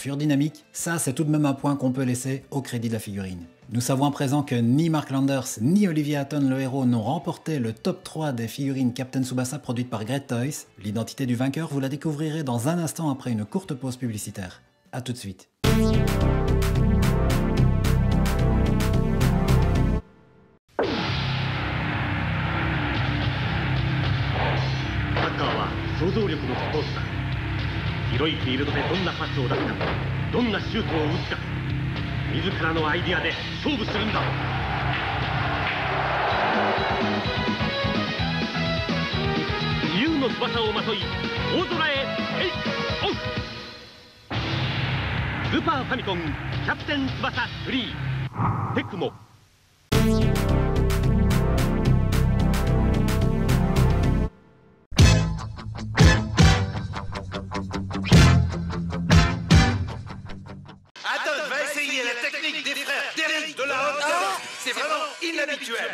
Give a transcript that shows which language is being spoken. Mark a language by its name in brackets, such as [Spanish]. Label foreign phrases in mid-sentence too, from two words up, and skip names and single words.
[French] Ça c'est tout de même un point qu'on peut laisser au crédit de la figurine. Nous savons à présent que ni Mark Landers ni Olivier Hatton le héros n'ont remporté le top 3 des figurines Captain Tsubasa produites par Great Toys. L'identité du vainqueur, vous la découvrirez dans un instant après une courte pause publicitaire. A tout de suite. [Japanese] 想像力のスポーツだ。広いフィールドでどんなパスを出すか、どんなシュートを打つか、自らのアイディアで勝負するんだ。自由の翼をまとい大空へテイクオフ。スーパーファミコンキャプテン翼3テクモ。 [French] C'est vraiment inhabituel.